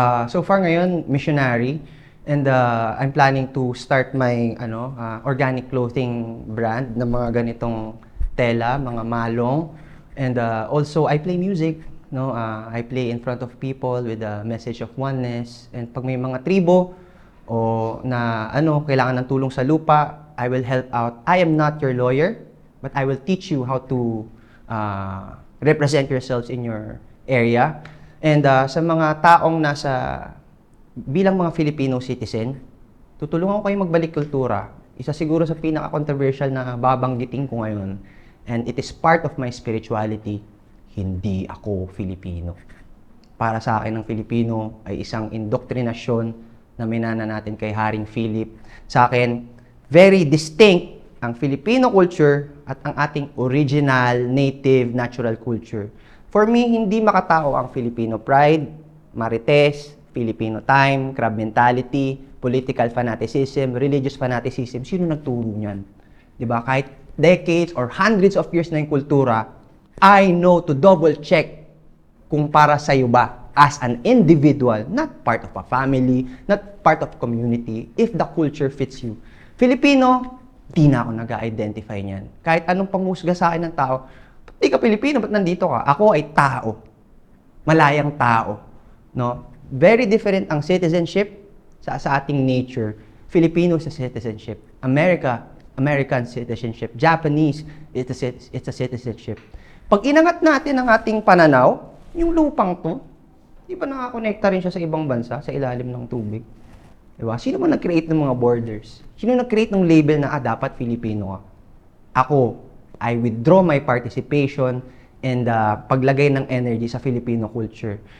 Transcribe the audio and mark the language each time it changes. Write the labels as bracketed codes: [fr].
[en] So far ngayon, missionary. And I'm planning to start my organic clothing brand [tl] na mga ganitong tela, mga malong. [en] And also, I play music. I play in front of people with a message of oneness. [tl] And pag may mga tribo o na kailangan ng tulong sa lupa, [en] I will help out. I am not your lawyer, but I will teach you how to represent yourselves in your area. [tl] And sa mga taong bilang mga Filipino citizen, tutulungan ko kayo magbalik kultura. Isa siguro sa pinaka-controversial na babanggitin ko ngayon. [en] And it is part of my spirituality. [tl] Hindi ako Filipino. Para sa akin, ang Filipino ay isang indoktrinasyon na minana natin kay Haring Philip. Sa akin, [en] very distinct [tl] ang Filipino culture at ang ating original, native, natural culture. [en] For me, [tl] hindi makatao ang Filipino pride, marites, Filipino time, crab mentality, political fanaticism, religious fanaticism. Sino nagturo niyan? 'Di ba? [en] Kahit decades or hundreds of years [tl] na yung kultura, [en] I know to double check [tl] kung para sa iyo ba [en] as an individual, not part of a family, not part of community, if the culture fits you. [tl] Filipino, di na ako nag-identify niyan. Kahit anong pangusga sa akin ng tao, di ka Pilipino, ba't nandito ka? Ako ay tao. malayang tao, no? [en] Very different [tl] ang citizenship sa ating nature. Filipino sa citizenship. American citizenship. [en] Japanese, it's a citizenship. [tl] Pag inangat natin ang ating pananaw, yung lupang to, di ba nakakonekta rin siya sa ibang bansa, sa ilalim ng tubig? Diba? Sino man nag-create ng mga borders? Sino nag-create ng label na, dapat Filipino ka? Ako, [en] I withdraw my participation and [tl] paglagay ng energy sa Filipino culture.